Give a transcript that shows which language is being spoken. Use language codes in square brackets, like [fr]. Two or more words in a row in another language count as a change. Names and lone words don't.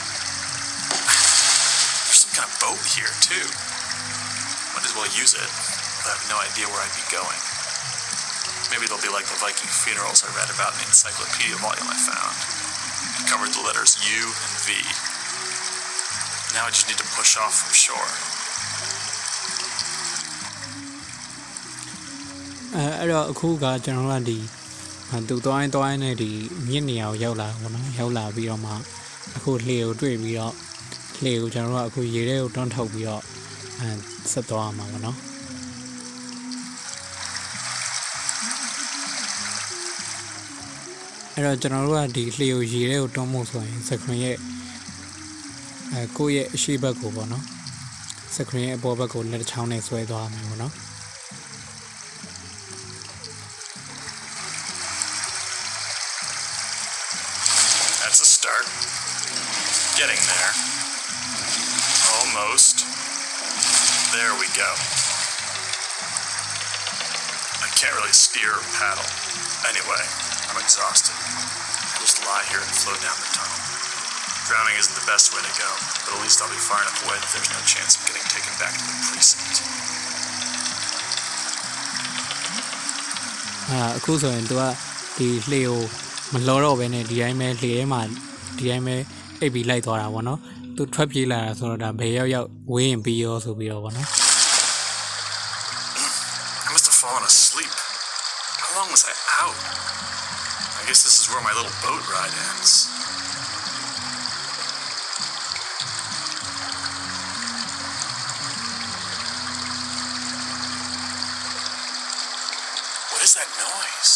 [en] There's some kind of boat here, too. Might as well use it, but I have no idea where I'd be going. Maybe they'll be like the Viking funerals I read about in the encyclopedia volume I found. It covered the letters U and V. Now I just need to push off from shore. [my] အဲ့တော့အခုကကျွန်တော်တို့ကဒီသူသွားရင်နဲ့ဒီမြင့်နေရာကိုရောက်လာပေါ့နော်ရောက်လာပြီးတော့မှအခုလှေကိုတွေ့ပြီးတော့လှေကိုကျွန်တော်တို့ကအခုရေထဲကိုတွန်းထုတ်ပြီးတော့ဆက်သွားမှာပေါ့နော် အဲ့တော့ကျွန်တော်တို့ကဒီလှေကိုရေထဲကိုတွန်းဖို့ဆိုရင် screen ရဲ့ကိုယ့်ရဲ့အရှိဘက်ကိုပေါ့နော် screen ရဲ့အပေါ်ဘက်ကိုလက်တစ်ချောင်းနဲ့ဆွဲသွားမယ်ပေါ့နော် [en] That's a start. Getting there. Almost. There we go. I can't really steer or paddle. Anyway, I'm exhausted. I'll just lie here and float down the tunnel. Drowning isn't the best way to go, but at least I'll be far enough away that there's no chance of getting taken back to the precinct. [my] အခုဆိုရင်သူကဒီလှေကိုမလောတော့ဘဲနဲ့ဒီတိုင်းပဲလှေထဲမှာဒီတိုင်းပဲအိပ်ပြီးလိုက်သွားတာပေါ့နော်သူထွက်ပြေးလာတာဆိုတော့ဒါဘယ်ရောက်ဝေးရင်ပြီးရောဆိုပြီးတော့ပေါ့နော် [en] I must have fallen asleep. How long was I out? I guess this is where my little boat ride ends. What is that noise?